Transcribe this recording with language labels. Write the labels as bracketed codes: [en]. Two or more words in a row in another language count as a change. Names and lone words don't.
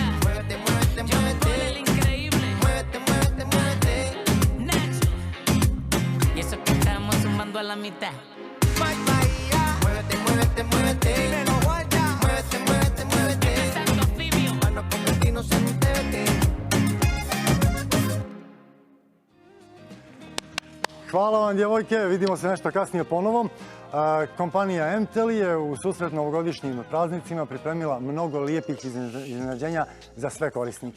[es] Muévete, muévete, Yo muévete. con el increíble Muévete, muévete, muévete. Nacho. Y eso que estamos sumando a la mitad. Bye, Bahía. Muévete, muévete, muévete. Muévete, muévete, muévete. Santo Fibio. Para no convertirnos en un TBT. [sr] Hvala vam, djevojke. Vidimo se nešto kasnije ponovo. Kompanija MTEL je u susret novogodišnjim praznicima pripremila mnogo lijepih iznenađenja za sve korisnike.